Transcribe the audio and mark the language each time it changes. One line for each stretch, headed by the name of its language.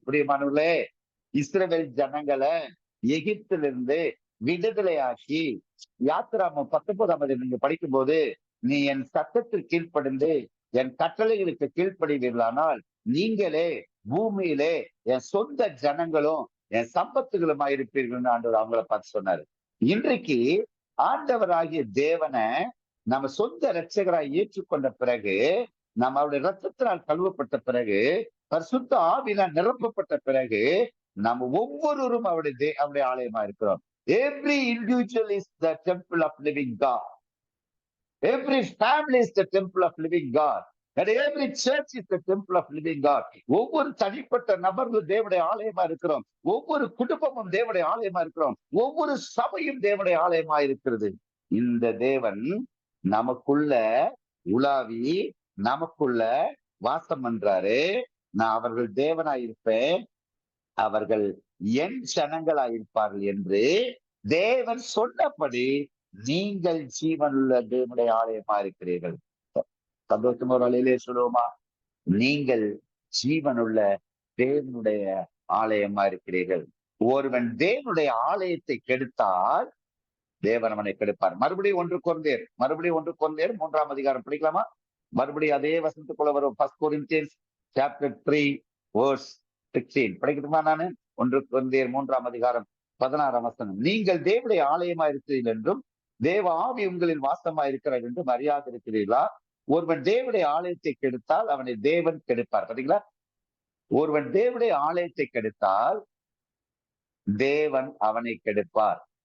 Tamil: பிரியமானவர்களே, இஸ்ரவேல் ஜனங்களை எகிப்திலிருந்து விடுதலையாக்கி யாத்திராமம் 19 நீங்க படிக்கும் போது, நீ என் சத்தத்திற்கு கீழ்ப்படிந்து என் கட்டளைகளுக்கு கீழ்ப்படிவீர்களானால் நீங்களே பூமியிலே என் சொந்த ஜனங்களும் என் சம்பத்துகளுமா இருப்பீர்கள் ஆண்டவர் அவங்கள பார்த்து சொன்னாரு. இன்றைக்கு ஆண்டவராகிய தேவனை நம்ம சொந்த இரட்சகராய் ஏற்றுக்கொண்ட பிறகு, நம்ம அவருடைய ரத்தத்தினால் கழுவப்பட்ட பிறகு, பரிசுத்த ஆவியினால் நிரப்பப்பட்ட பிறகு, நம்ம ஒவ்வொருவரும் அவருடைய ஆலயமா இருக்கிறோம்.
English: Every individual is the temple of living God. Every family is the temple of living God. And every church is the temple of living God.
Tamil: ஒவ்வொரு தனிப்பட்ட நபர்களும் தேவனுடைய ஆலயமா இருக்கிறோம். ஒவ்வொரு குடும்பமும் தேவனுடைய ஆலயமா இருக்கிறோம். ஒவ்வொரு சபையும் தேவனுடைய ஆலயமா இருக்கிறது. இந்த தேவன் நமக்குள்ள உலாவி நமக்குள்ள வாசம் பண்றாரு. நான் அவர்கள் தேவனாயிருப்பேன், அவர்கள் என் ஜனங்களாயிருப்பார்கள் என்று தேவன் சொன்னபடி நீங்கள் ஜீவனுள்ள தேவனுடைய ஆலயமா இருக்கிறீர்கள். சந்தோஷமா ஒரு வழியிலே சொல்லுவோமா? நீங்கள் ஜீவனுள்ள தேவனுடைய ஆலயமா இருக்கிறீர்கள். ஒருவன் தேவனுடைய ஆலயத்தை கெடுத்தால் தேவன் அவனை கெடுப்பார். மறுபடியும் 1 கொரிந்தியர் 3ஆம் அதிகாரம் படிக்கலாமா? மறுபடியும் அதே வசனத்துக்குள்ள வரும்.
English: 1 Corinthians chapter 3 verse 16
Tamil: படிக்கட்டுமா? நானு 1 கொரிந்தியர் 3ஆம் அதிகாரம் 16ஆம் வசனம். நீங்கள் தேவனுடைய ஆலயமா இருக்கிறீர்கள் என்றும் தேவ ஆவி உங்களில் வாசமா இருக்கிறார் என்றும் அறியாதிருக்கிறீர்களா? ஒருவன் தேவனுடைய ஆலயத்தை கெடுத்தால் அவனை தேவன் கெடுப்பார். பாத்தீங்களா? ஒருவன் தேவனுடைய ஆலயத்தை கெடுத்தால் தேவன் அவனை கெடுப்பார்.